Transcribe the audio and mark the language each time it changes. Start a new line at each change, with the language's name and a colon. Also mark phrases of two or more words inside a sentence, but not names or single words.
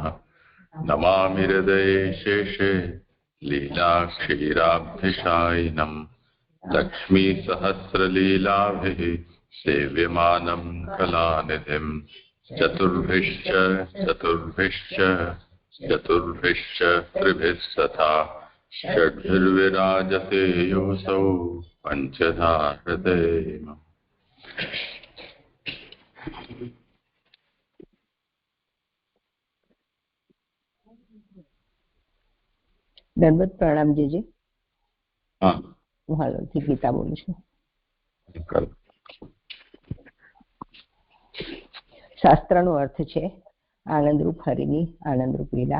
Sanskrit: नमामि हृदये शेषे लीलाक्षीराब्धिशायिनं लक्ष्मीसहस्रलीलाभिः सेव्यमानं कलानिधिं चतुर्भिश्च त्रिभिः सथा षड्भिर्विराजते योऽसौ पञ्चधा हृदयेम।
Gujarati: દંડવત પ્રણામ જીજી. હા, હું હાલોલથી ગીતા બોલું છું. શાસ્ત્રનો અર્થ છે આનંદરૂપ હરિની આનંદરૂપ લીલા.